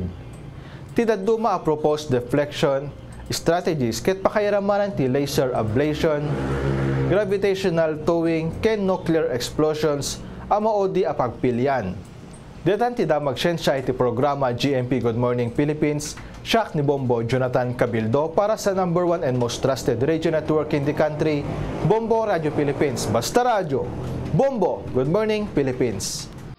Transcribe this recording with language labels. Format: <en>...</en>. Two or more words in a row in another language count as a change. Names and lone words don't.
<ilo>Ti daduma a</ilo> <en>proposed deflection strategies</en> <ilo>ket pakairamanan ti</ilo> <en>laser ablation, gravitational towing,</en> <ilo>ken</ilo> <en>nuclear explosions</en> <ilo>ang maudi a pagpilyan. Detan ti damag siyensya iti programa GMP Good Morning Philippines, siak ni</ilo> <en>Bombo Jonathan Cabildo</en> <tl>para sa</tl> <en>#1 and most trusted radio network in the country, Bombo Radio Philippines. Basta Radio, Bombo Good Morning Philippines.</en>